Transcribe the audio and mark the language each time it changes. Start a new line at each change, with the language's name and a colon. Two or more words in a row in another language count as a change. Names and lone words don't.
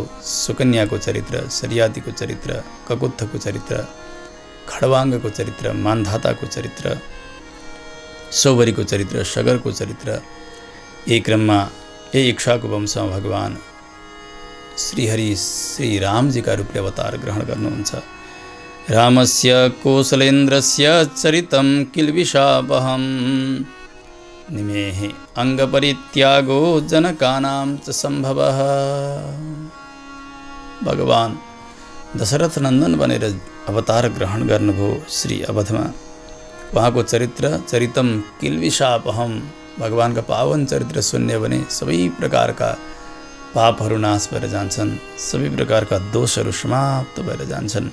Nepali: सुकन्याको चरित्र, सरियातीको चरित्र, ककुत्थको चरित्र, खडवाङ्गको चरित्र, मान्धाताको चरित्र, सौवरीको चरित्र, सगरको चरित्र। यही क्रममा यही इक्ष्वाकु वंशमा भगवान श्रीहरि श्री रामजीका रूपले अवतार ग्रहण गर्नुहुन्छ।
Sanskrit: रामस्य कौशलेन्द्रस्य चरितं किल्बिषापहं निमेहि अंगपरित्यागो जनकानां च सम्भवः।
Nepali: भगवान दशरथ नन्दन बनेर अवतार ग्रहण गर्नुभयो श्री अवधमा। उहाँको
Sanskrit: चरितम किल्बिषापहं,
Nepali: भगवानका पावन चरित्र सुन्ने भने सबै प्रकारका पापहरू नाश भएर जान्छन्, सबै प्रकारका दोषहरू समाप्त भएर जान्छन्।